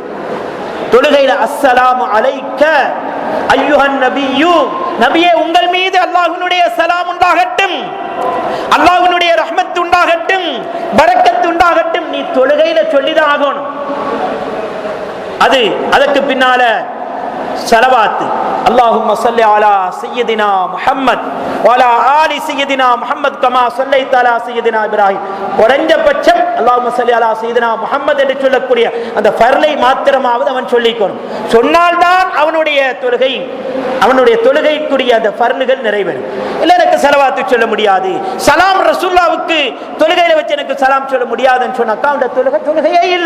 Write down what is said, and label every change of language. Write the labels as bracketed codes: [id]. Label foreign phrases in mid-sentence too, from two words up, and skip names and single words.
[ta] தொழுகையில [ar] السلام عليك أيها النبي, [ta] நபியே உங்கள் மீது அல்லாஹ்வினுடைய சலாம் உண்டாகட்டும், அல்லாஹ்வினுடைய ரஹ்மத் உண்டாகட்டும், பரக்கத் உண்டாகட்டும், நீ தொழுகையில சொல்லிதான் ஆகணும். அதற்கு பின்னால [ar] ஸலவாத் اللهم صل على سيدنا محمد وعلى آل سيدنا محمد كما صليت على سيدنا إبراهيم. [ta] குறைஞ்சபட்சம் [ar] اللهم صل على سيدنا محمد [ta] என்று சொல்லக்கூடிய அந்த ஃபர்லை மாத்திரமாவது அவன் சொல்லிக்கணும். சொன்னால்தான் அவனுடைய தொழுகைக்குரிய அந்த ஃபர்லுகள் நிறைவேறும். இல்லை எனக்கு ஸலவாத்து சொல்ல முடியாது, சலாம் ரசூலுல்லாஹ்வுக்கு தொழுகையில வச்சு எனக்கு சலாம் சொல்ல முடியாதுன்னு சொன்னாக்கா அவனுடைய தொழுகையே இல்லை.